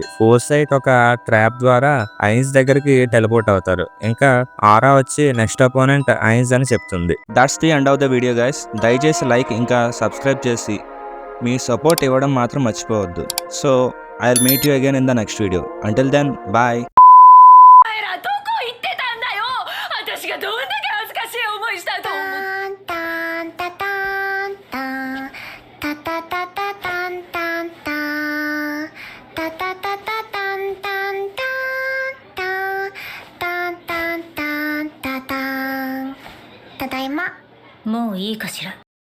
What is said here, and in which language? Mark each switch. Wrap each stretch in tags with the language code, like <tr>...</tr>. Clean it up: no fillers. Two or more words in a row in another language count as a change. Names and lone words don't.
<te>ఫోర్సైట్ ఒక ట్రాప్ ద్వారా ఐన్స్ దగ్గరికి టెలిపోర్ట్ అవుతారు. ఇంకా ఆరా వచ్చి</te> <en>next opponent</en> <te>ఐన్స్ అని చెప్తుంది.</te> <en>That's the end of the video guys.</en> <te>దయచేసి లైక్ ఇంకా సబ్స్క్రైబ్ చేసి మీ సపోర్ట్ ఇవ్వడం మాత్రం మర్చిపోవద్దు.</te> <en>So I will meet you again in the next video. Until then bye.</en> <ja>どこ行ってたんだよ。私がどんだけ恥ずかしい思いしたと思う。タンタタンタンタタタタタンタンタンタタタタタンタンタンタンタンタンタンタタン。ただいま。もういいかしら。</ja>